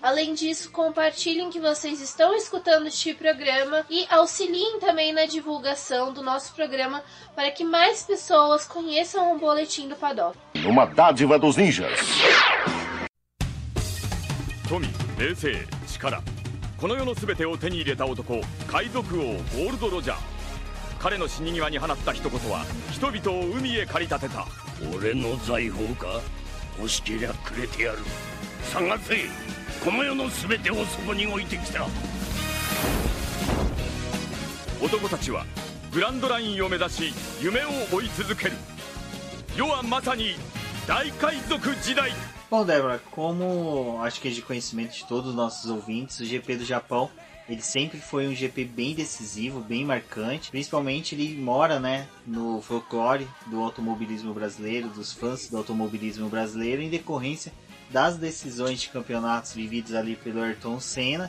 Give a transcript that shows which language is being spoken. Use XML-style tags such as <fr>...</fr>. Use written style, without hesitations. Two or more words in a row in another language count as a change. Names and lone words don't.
<pt>Além disso, compartilhem que vocês estão escutando este programa e auxiliem também na divulgação do nosso programa para que mais pessoas conheçam o Boletim do Paddock. Uma dádiva dos ninjas.</pt> <ja>富、名声, Chikara. この世のすべてを手に入れた男、海賊王ゴールド・ロジャー。彼の死に際に放った一言は人々を海へ駆り立てた。俺の財宝か？欲しけりゃくれてやる。探せ、この世のすべてをそこに置いてきた。男たちはグランドラインを目指し夢を追い続ける。世はまさに大海賊時代。</ja> <pt>Bom, Débora, como acho que é de conhecimento de todos os nossos ouvintes, o GP do Japão, ele sempre foi um GP bem decisivo, bem marcante. Principalmente ele mora, né, no folclore do automobilismo brasileiro, dos fãs do automobilismo brasileiro, em decorrência das decisões de campeonatos vividos ali pelo Ayrton Senna.</pt>